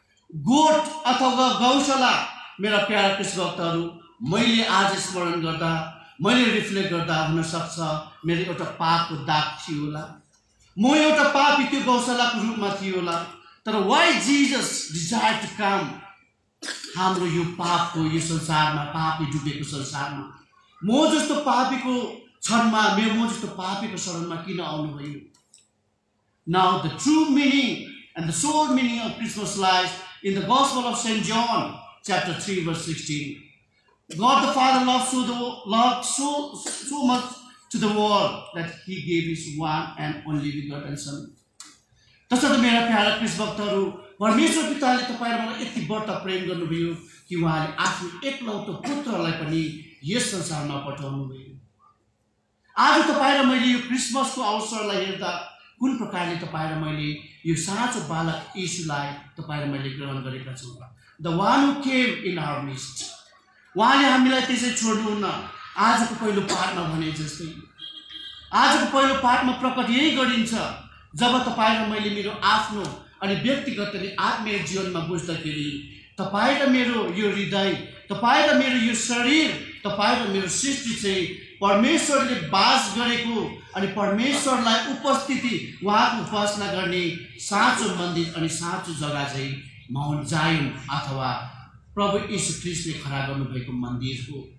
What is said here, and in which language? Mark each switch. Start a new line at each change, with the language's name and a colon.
Nepali: गोठ अथवा गौशाला मेरा प्यारा ख्रीष्ट भक्तहरू, मैले आज स्मरण गर्दा, मैले रिफ्लेक्ट गर्दा हुन सक्छ मेरो एउटा पापको दाग थियो होला, म एउटा पापी त्यो गौशालाको रूपमा थियो होला, तर
English: why Jesus desire to come
Nepali: हाम्रो यो पापको यो संसारमा, पापले डुबेको संसारमा म जस्तो पापीको क्षणमा, म जस्तो पापीको शरणमा किन आउनुभयो?
English: Now the true meaning and the sole meaning of Christmas lies in the Gospel of St. John, chapter 3, verse 16. God the Father loved so much to the world that He gave His one and only begotten Son.
Nepali: तसर्थ मेरा para ख्रीष्ट भक्तहरू, परमेश्वर पिताले तपाईं र मलाई यति बढ्ता प्रेम गर्नुभयो कि उहाँले आफ्नो एकलौतो पुत्रलाई पनि यस संसारमा पठाउनु भयो। आज तपाईं र मैले यो क्रिसमसको अवसरलाई हेर्दा कुन प्रकारले तपाईं र मैले यो साँचो बालक यीशुलाई तपाईं र मैले ग्रहण गरेका छौं।
English: The one who came in our midst,
Nepali: उहाँले हामीलाई त्यसै छोड्नुहुन्न। आजको पहिलो पाठमा भने जस्तै, आजको पहिलो पाठमा प्रकट यही गरिन्छ, जब तपाईं र मैले मेरो आफ्नो अनि व्यक्तिगत अनि आत्मीय जीवनमा बुझ्दाखेरि तपाईं र मेरो यो हृदय, तपाईं र मेरो यो शरीर, तपाईं र मेरो सृष्टि चाहिँ परमेश्वरले बास गरेको अनि परमेश्वरलाई उपस्थिति, उहाँको उपासना गर्ने साँचो मन्दिर अनि साँचो जग्गा चाहिँ माउन्ट जायन अथवा प्रभु यीशु ख्रीष्टले खडा गर्नुभएको मन्दिर हो।